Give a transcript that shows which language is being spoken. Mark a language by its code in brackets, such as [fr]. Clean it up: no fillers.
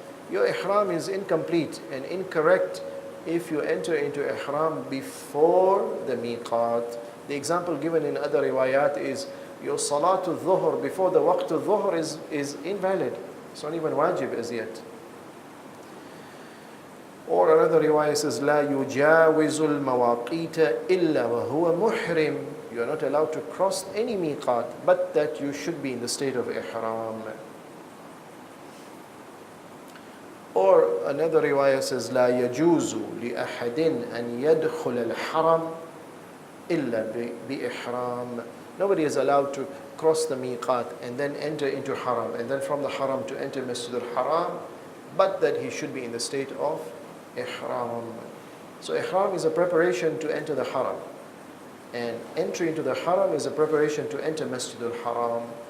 [en] Your ihram is incomplete and incorrect if you enter into ihram before the miqat. The example given in other riwayat is your salatul dhuhr before the waqtul dhuhr is invalid. It's not even wajib as yet. Or another riwayah says, [ar] لا يجاوز المواقيت إلا وهو محرم. [en] You are not allowed to cross any miqat, but that you should be in the state of ihram. Or another riwayah says, [ar] لا يجوز لأحد أن يدخل الحرم إلا بإحرام. [en] Nobody is allowed to cross the miqat and then enter into haram, and then from the haram to enter Masjid al-Haram, but that he should be in the state of ihram. So ihram is a preparation to enter the haram, and entry into the haram is a preparation to enter Masjid al-Haram.